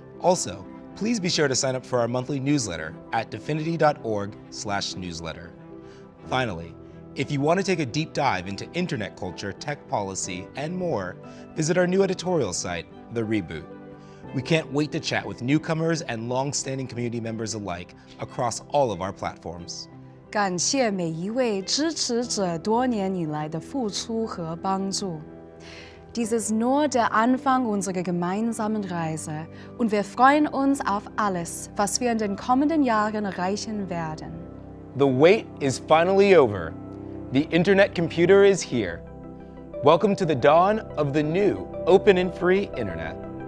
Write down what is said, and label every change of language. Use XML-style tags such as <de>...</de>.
<en>Also, please be sure to sign up for our monthly newsletter at dfinity.org/newsletter. Finally, if you want to take a deep dive into internet culture, tech policy, and more, visit our new editorial site, The Reboot. We can't wait to chat with newcomers and long-standing community members alike across all of our platforms.</en> <zh>感谢每一位支持者多年以来的付出和帮助。</zh> <de>Dies ist nur der Anfang unserer gemeinsamen Reise und wir freuen uns auf alles, was wir in den kommenden Jahren erreichen werden.</de> <en>The wait is finally over. The Internet Computer is here. Welcome to the dawn of the new open and free internet.</en>